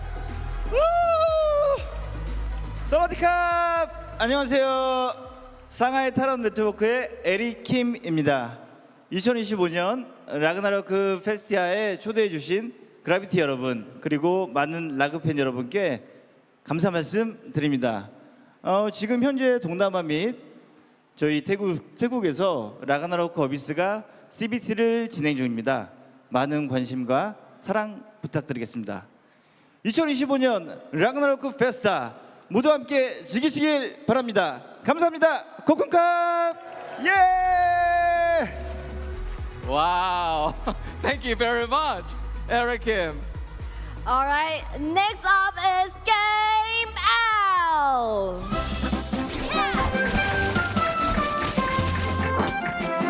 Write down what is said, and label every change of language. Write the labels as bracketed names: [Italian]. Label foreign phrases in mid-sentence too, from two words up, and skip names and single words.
[Thai] สวัสดีครับ 안녕하세요. [Korean] 상하이 타론 네트워크의 에릭 킴입니다. 2025년 라그나로크 페스티아에 초대해 주신 그라비티 여러분 그리고 많은 라그 팬 여러분께 감사 말씀 드립니다. 지금 현재 동남아 및 저희 태국에서 라그나로크 어비스가 CBT를 진행 중입니다. 많은 관심과 사랑 부탁드리겠습니다. 2025년 라그나로크 페스타 모두 함께 즐기시길 바랍니다. 감사합니다. [Thai] ขอบคุณครับ! [Korean] 예! [English] Wow. Thank you very much, Eric Kim. All right, next up is Game Out.